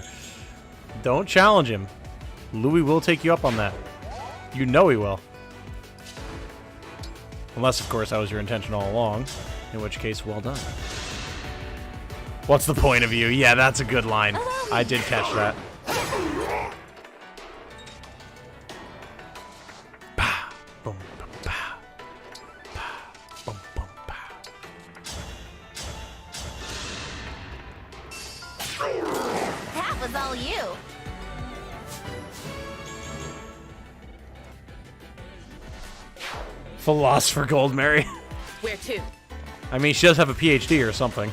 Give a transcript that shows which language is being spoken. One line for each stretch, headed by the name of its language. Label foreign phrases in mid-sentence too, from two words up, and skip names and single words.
English: Don't challenge him. Louis will take you up on that. You know he will. Unless, of course, that was your intention all along. In which case, well done. What's the point of you? Yeah, that's a good line. I did catch that. Pa, boom, pa, pa, pa, boom, boom, pa. That was all you. Philosopher Gold Mary. Where to? I mean, she does have a PhD or something.